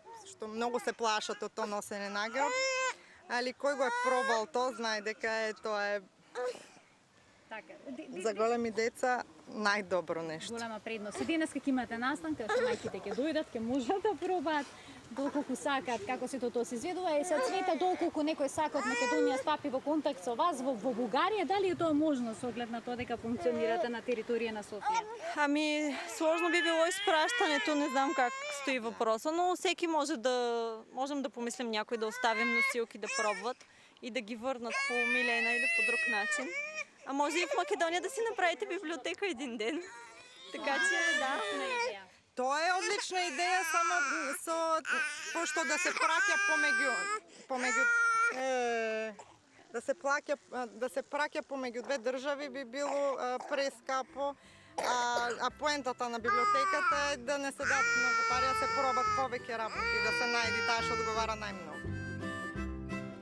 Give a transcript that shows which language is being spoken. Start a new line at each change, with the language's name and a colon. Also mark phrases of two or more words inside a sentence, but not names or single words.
Macedonian: Што многу се плашат од тоа носење награб. Али кој го е пробал тоа, знае дека тоа е за големи деца најдобро нешто. Голема предност. И денеска ќе имате настанка, што мајките ќе дојдат, ќе можат да пробаат доколку сакаат како сето тоа се изведува. И се Цвета, доколку некој сака од Македонија стапи во контакт со вас во Бугарија, дали е тоа можно со оглед на тоа дека функционирате на територија на Софија?
Bulgarian: Ами, сложно би било изпращането, не знам как стои въпроса, но всеки можем да помислим някой да оставим носилки да пробват и да ги върнат по милена или по друг начин. А може и в Македония да си направите библиотека един ден. Така че, да.
Macedonian: Тоа е одлична идеја, само пошто да се праќа помеѓу да се праќа помеѓу две држави би било прескапо. А поентата на библиотеката е да не се дадат многу пари, да се пробат повеќе работи, да се најди таа што одговара најмногу.